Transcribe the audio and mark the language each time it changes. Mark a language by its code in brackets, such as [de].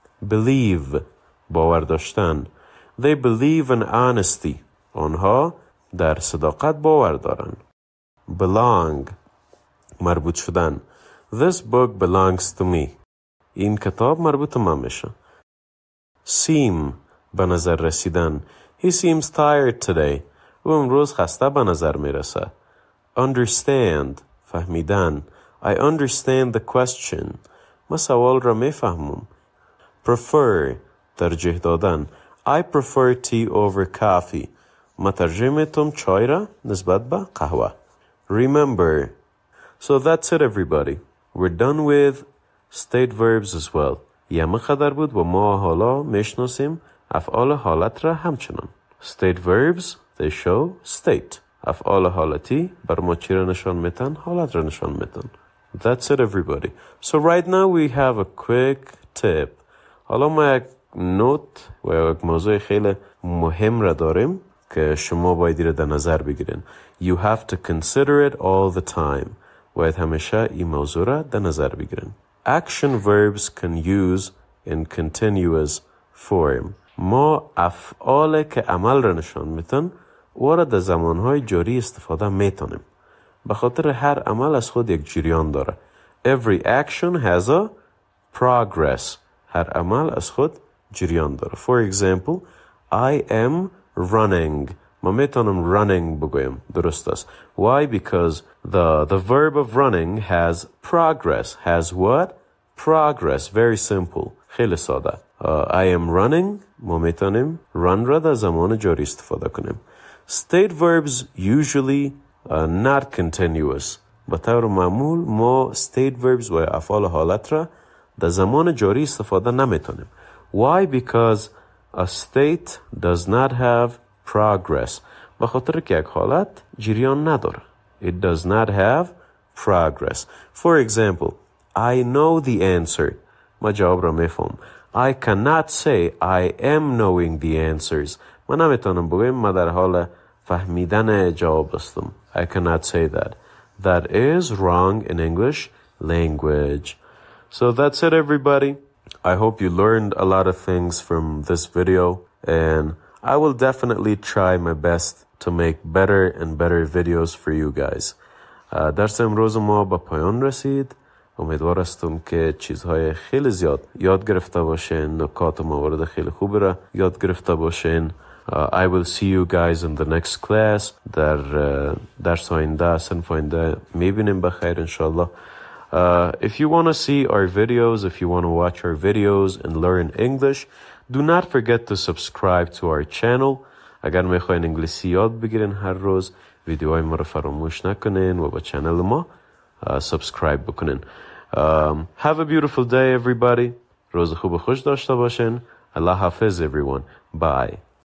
[fa] Believe. باور داشتن. [en] They believe in honesty. [fa] آنها در صداقت باور دارن. Belong. مربوط شدن. [en] This book belongs to me. [fa] این کتاب مربوط من میشه. [en] Seem. [fa] به نظر رسیدن. [en] He seems tired today. [fa] او امروز خسته به نظر میرسه. Understand. فهمیدن. [en] I understand the question. [fa] ما سوال را میفهمم. Prefer. ترجیح دادن. [en] I prefer tea over coffee. [fa] ما ترجیح میتم چای را نسبت به قهوه. [en] Remember. So that's it everybody. We're done with state verbs as well. [fa] یه مقدر بود و ما حالا میشناسیم افعال حالت را همچنان. [en] State verbs, they show state. [fa] افعال حالتی بر ما چی را نشان میتن؟ حالت را نشان میتن. [en] That's it everybody. So right now we have a quick tip. [fa] حالا ما یک نوت و یک موضوع خیلی مهم را داریم که شما باید را در نظر بگیرین. [en] You have to consider it all the time. [fa] باید همیشه این موضوع را در نظر بگیرین. [en] Action verbs can use in continuous form. [fa] ما افعال که عمل را نشان میتن او را در زمانهای جاری استفاده میتونیم. به خاطر هر عمل از خود یک جریان داره. [en] Every action has a progress. [fa] هر عمل از خود جریان داره. [en] For example, I am running. [fa] ما میتونم running بگویم. درست است. Why? [en] Because the verb of running has progress. Has what? Progress. Very simple. [fa] خیلی ساده. [en] I am running. [fa] ما میتونیم run را در زمان جاری استفاده کنیم. [en] State verbs usually not continuous. [fa] به طور معمول ما state verbs و افعال حالت را در زمان جاری استفاده نمیتونیم. [en] Why? Because a state does not have progress. [fa] به خاطر که یک حالت جریان نداره. [en] It does not have progress. For example, I know the answer. [fa] ما جواب را میفهم. [en] I cannot say I am knowing the answers. [fa] ما نمیتونم بگویم ما در حال فهمیدن جواب هستم. [en] I cannot say that. That is wrong in English language. So that's it everybody. I hope you learned a lot of things from this video and I will definitely try my best to make better and better videos for you guys. [fa] درس امروز ما به پایان رسید. امیدوار هستم که چیزهای خیلی زیاد یاد گرفته باشین. نکات موارد خیلی خوبی را یاد گرفته باشین. [en] I will see you guys in the next class. [fa] در درس آینده صنف آینده میبینیم بخیر انشالله. [en] If you want to see our videos, if you want to watch our videos and learn English, do not forget to subscribe to our channel. [fa] اگر میخواین انگلیسی یاد بگیرین هر روز ویدیوهای ما رو فراموش نکنین و با چنل ما سابسکرایب بکنین. [en] Have a beautiful day everybody. [fa] روز خوب و خوش داشته باشین. الله حافظ [en] everyone. Bye.